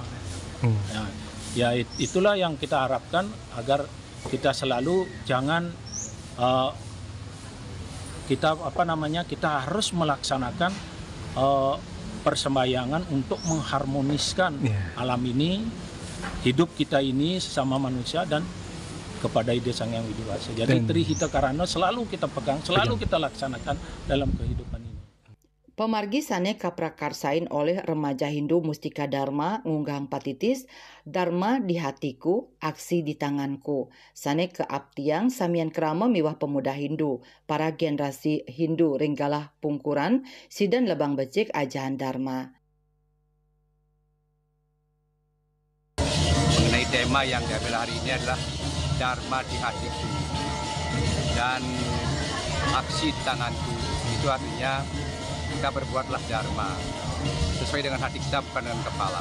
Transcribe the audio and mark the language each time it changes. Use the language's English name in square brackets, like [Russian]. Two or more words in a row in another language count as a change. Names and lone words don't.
[Indonesian] Ya itulah yang kita harapkan agar kita selalu jangan kita harus melaksanakan persembahyangan untuk mengharmoniskan alam ini, hidup kita ini sesama manusia dan kepada ide Sangyang Widiwasa. Jadi Trihita Karana selalu kita pegang, selalu kita laksanakan dalam kehidupan ini. [Balinese] Pemargi sane kaprakarsain oleh remaja Hindu Mustika Dharma ngunggahang patitis [Indonesian] Dharma di hatiku, aksi di tanganku. [Balinese] Sane keabtiang samian kerama miwah pemuda Hindu, para generasi Hindu ringgalah pungkuran sidan lebang becik ajahan Dharma. [Indonesian] Mengenai tema yang diambil hari ini adalah Dharma di hatiku dan aksi di tanganku. Itu artinya kita berbuatlah dharma sesuai dengan hati kita, bukan dengan kepala.